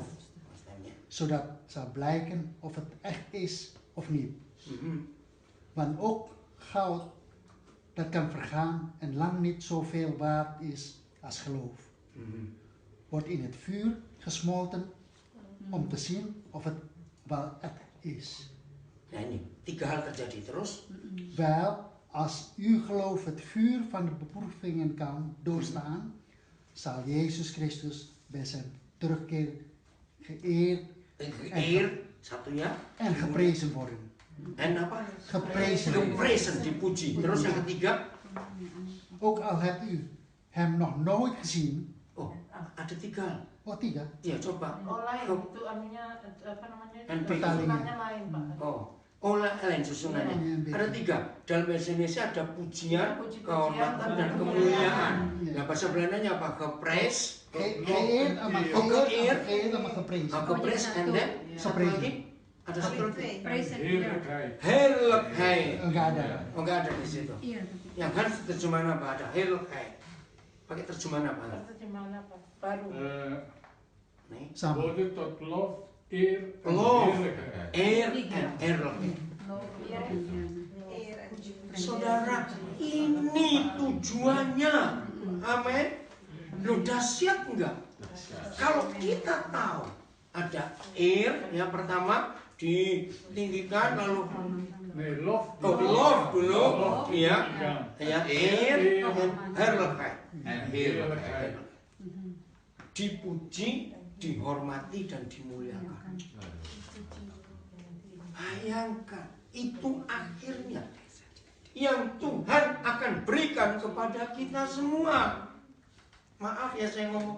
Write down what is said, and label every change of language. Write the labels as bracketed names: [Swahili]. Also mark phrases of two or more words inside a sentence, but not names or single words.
[Dutch] Zodat zal blijken of het echt is of niet. Want ook goud, dat kan vergaan en lang niet zoveel waard is als geloof. Wordt in het vuur gesmolten om te zien of het wel echt is. [Indonesian] Nah ini, 3 hal terjadi terus. [Dutch] Wel, als uw geloof het vuur van de beproevingen kan doorstaan, zal Jezus Christus bij zijn terugkeer geëerd [Indonesian] satu ya. [Dutch] en geprezen worden. [Indonesian] En apa? [Dutch] Geprezen. Geprezen, [Indonesian] dipuji. Terus yang ketiga. [Dutch] Ook al hebt u hem nog nooit gezien. [Indonesian] Oh, ada 3. Oh, 3. Iya, coba. Oh lain, itu artinya apa namanya? NP. Susunannya lain, Pak. Oh, lain susunannya. Ada 3. Dalam bahasa Indonesia ada pujian, kehormatan, dan kemuliaan. Nah, bahasa Belandanya apa? [Dutch] Gepres. Geëerd sama geprezen. Gepres en dan satu Geprezen. [Indonesian] lagi. Ada satu lagi. [Dutch] Heerlijkheid. [Indonesian] Enggak ada. Oh, enggak ada di situ. Iya. Yang kan terjemahan apa? Ada heerlijkheid. Pakai terjemahan apa? Terjemahan apa? Baru. Nih. Sama. [Dutch] Worden tot lof, eer en Lof. heerlijkheid. Eer en heerlijkheid. [Indonesian] Saudara, ini tujuannya. Amin. Lu dahsyat enggak? Kalau kita tahu ada ear yang pertama ditinggikan lalu [Dutch] Nee, lof. [Indonesian] Oh, love dulu. Iya. [Dutch] Ja. [Indonesian] Ya, [Dutch] Eer and herlijkheid. en heerlijkheid. [Indonesian] Dipuji, dihormati dan dimuliakan. Bayangkan, itu akhirnya yang Tuhan akan berikan kepada kita semua. Maaf ya saya ngomong.